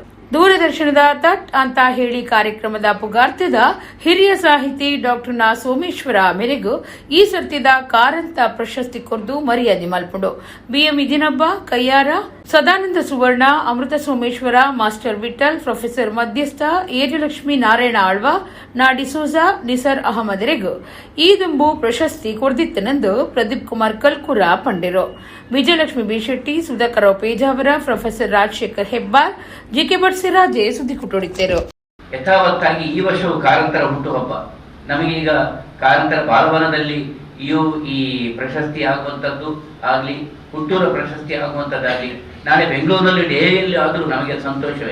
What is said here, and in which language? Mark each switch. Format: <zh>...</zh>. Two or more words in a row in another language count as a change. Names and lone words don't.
<tcy>ದೂರದರ್ಶನದ ತಟ್ ಅಂತ ಹೇಳಿ ಕಾರ್ಯಕ್ರಮದ ಪುಗಾರ್ಥದ ಹಿರಿಯ ಸಾಹಿತಿ ಡಾಕ್ಟರ್ ನಾ ಸೋಮೇಶ್ವರ ಮೇರೆಗೂ ಈ ಸರ್ತಿದ ಕಾರಂತ ಪ್ರಶಸ್ತಿ ಕೊರ್ದು ಮರ್ಯಾದೆ ಮಲ್ಪುಂಡು. ಬಿಎಂ ಇದಿನಬ್ಬ ಕಯ್ಯಾರ, ಸದಾನಂದ ಸುವರ್ಣ, ಅಮೃತ ಸೋಮೇಶ್ವರ, ಮಾಸ್ಟರ್ ವಿಠಲ್, ಪ್ರೊಫೆಸರ್ ಮಧ್ಯಸ್ಥ ಏಜಲಕ್ಷ್ಮಿ ನಾರಾಯಣ ಆಳ್ವ, ನಾ ಡಿಸೋಜಾ, ನಿಸರ್ ಅಹಮದರೆಗೂ ಈ ದುಂಬು ಪ್ರಶಸ್ತಿ ಕೊರ್ದಿತ್ತನೆಂದು ಪ್ರದೀಪ್ ಕುಮಾರ್ ಕಲ್ಕುರ ಪಂಡಿರು. ವಿಜಯಲಕ್ಷ್ಮಿ ಬಿ ಶೆಟ್ಟಿ, ಸುಧಾಕರ್ ಪೇಜಾವರ, ಪ್ರೊಫೆಸರ್ ರಾಜಶೇಖರ್ ಹೆಬ್ಬಾರ್, ಜಿಕೆ ಬಡ್ಸಿರಾಜೆ ಸುದ್ದಿ ಕುಟ್ಟೊಡಿದ್ದರು.</tcy> <kn>ಯಥಾವತ್ತಾಗಿ ಈ ವರ್ಷವು ಕಾರಂತರ ಹುಟ್ಟುಹಬ್ಬ. ನಮಗೀಗ ಕಾರಂತರ ಬಾಲವನದಲ್ಲಿ ಈ ಪ್ರಶಸ್ತಿ ಆಗುವಂಥದ್ದು ಆಗಲಿ, ಹುಟ್ಟೂರ ಪ್ರಶಸ್ತಿ ಆಗುವಂಥದ್ದಾಗಲಿ, ನಾಳೆ ಬೆಂಗಳೂರಿನಲ್ಲಿ ಡೇಯಲ್ಲಿ ಆದರೂ ನಮಗೆ ಸಂತೋಷವೇ.</kn>